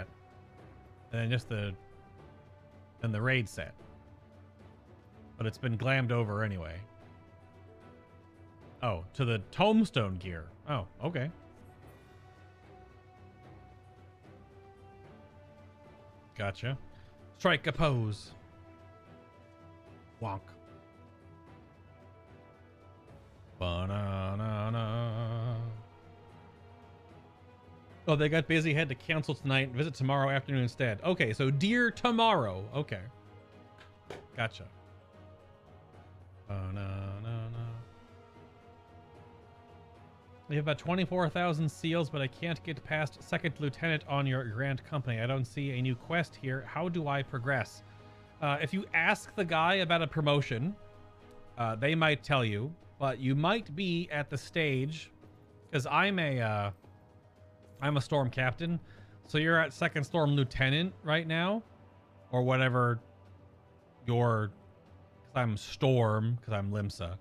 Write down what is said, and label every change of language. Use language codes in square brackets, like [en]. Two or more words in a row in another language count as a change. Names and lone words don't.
[en] And then just the raid set. But it's been glammed over anyway. Oh, to the tombstone gear. Oh, okay. Gotcha. Strike a pose. Wonk. Ba-na-na-na. Oh, they got busy. Had to cancel tonight. Visit tomorrow afternoon instead. Okay, so dear tomorrow. Okay. Gotcha. Ba-na-na-na. You have about 24,000 seals, but I can't get past second lieutenant on your grand company. I don't see a new quest here. How do I progress? If you ask the guy about a promotion, they might tell you, but you might be at the stage, because I'm a storm captain, so you're at second storm lieutenant right now, or whatever your, because I'm storm, because I'm Limsa.